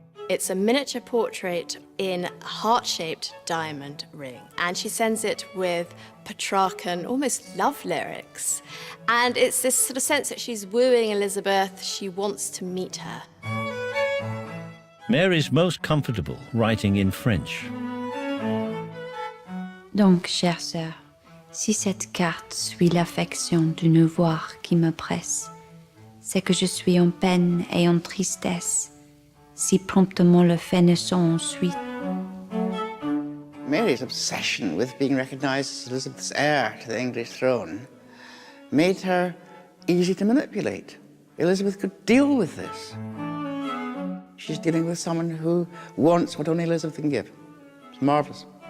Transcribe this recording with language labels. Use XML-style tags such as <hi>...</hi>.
<en>It's a miniature portrait in a heart-shaped diamond ring, and she sends it with Petrarchan, almost love lyrics. And it's this sort of sense that she's wooing Elizabeth, she wants to meet her. Mary's most comfortable writing in French.</en> <fr>Donc, chère sœur, si cette carte suit l'affection d'une voix qui me presse, c'est que je suis en peine et en tristesse, si promptement le fait ne s'en ensuite.</fr> <en>Mary's obsession with being recognised as Elizabeth's heir to the English throne made her easy to manipulate. Elizabeth could deal with this. She's dealing with someone who wants what only Elizabeth can give. It's marvellous.</en>